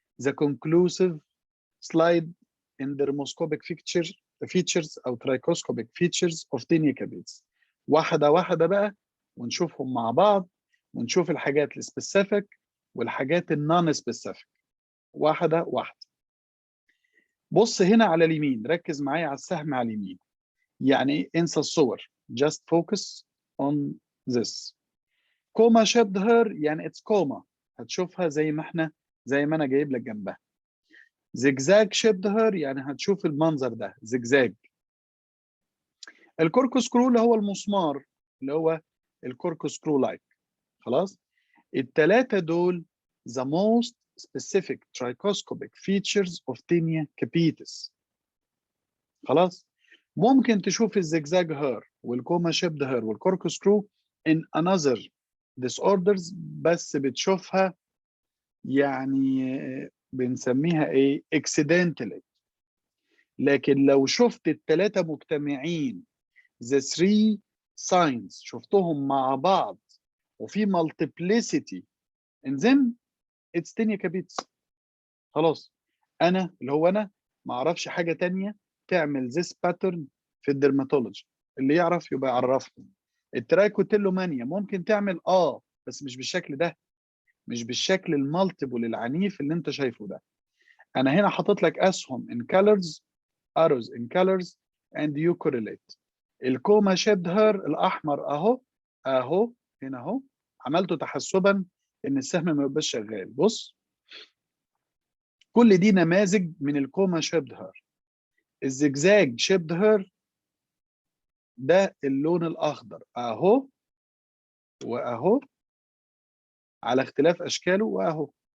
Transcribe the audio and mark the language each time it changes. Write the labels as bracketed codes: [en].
[en] The conclusive slide in dermoscopic features او trichoscopic features of tinea capitis. [ar] واحده واحده بقى ونشوفهم مع بعض، ونشوف الحاجات السبيسيفيك والحاجات النون سبيسيفيك واحده واحده. بص هنا على اليمين، ركز معايا على السهم على اليمين. يعني انسى الصور، [en] just focus on this. [ar] كوما شيبد هير يعني اتس كوما، هتشوفها زي ما انا جايب لك جنبها. زجزاج شيبد هير يعني هتشوف المنظر ده زجزاج. الكوركوسكرو اللي هو المسمار، اللي هو الكوركوسكرو لايك. خلاص، الثلاثه دول [en] the most specific trichoscopic features of tinea capitis. [ar] خلاص، ممكن تشوف الزجزاج هير والكوما شيبد هير والكوركوسكرو [en] in another disorders، [ar] بس بتشوفها يعني بنسميها ايه accidentally. لكن لو شفت الثلاثه مجتمعين [en] the three signs [ar] شفتهم مع بعض وفي [en] multiplicity in them it's tinea capitis. [ar] خلاص، انا اللي هو انا ما اعرفش حاجه تانية تعمل [en] this pattern [ar] في الدرماتولوجي، اللي يعرف يبقى يعرفني. الترايكوتيلومانيا ممكن تعمل بس مش بالشكل ده، مش بالشكل المالتيبل العنيف اللي انت شايفه ده. انا هنا حاطط لك اسهم [en] in colors arrows in colors and you correlate. [ar] الكوما شيبد هير الاحمر اهو هنا اهو، عملته تحسبا ان السهم ما يبقاش شغال. بص، كل دي نماذج من الكوما شيبد هير. الزجزاج شيبد هير ده اللون الاخضر اهو واهو، على اختلاف اشكاله واهو.